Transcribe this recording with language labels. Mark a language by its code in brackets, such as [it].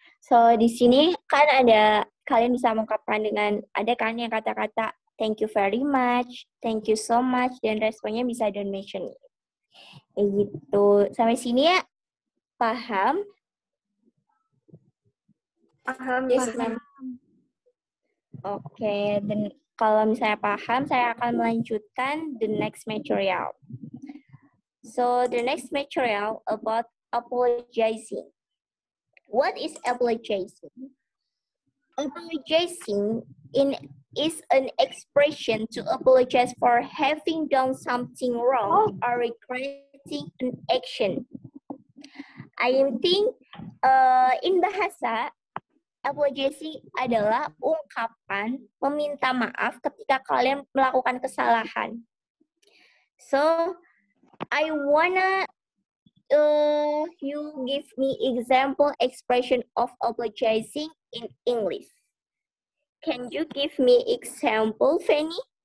[id] So di sini kan ada kalian bisa mengungkapkan dengan ada kan yang kata-kata [en] thank you very much, thank you so much, [id] dan responnya bisa [en] don't mention it. [id] Kayak gitu. Sampai sini ya paham? Paham, [en] Yes, [id] paham. [en] ma'am. [id] Oke, dan kalau misalnya paham, saya akan melanjutkan [en] the next material. So the next material about apologizing. What is apologizing? Apologizing is an expression to apologize for having done something wrong or regretting an action. I think in bahasa, [id] apologizing adalah ungkapan meminta maaf ketika kalian melakukan kesalahan. [en] So, I wanna you give me example expression of apologizing in English. Can you give me example, Fanny?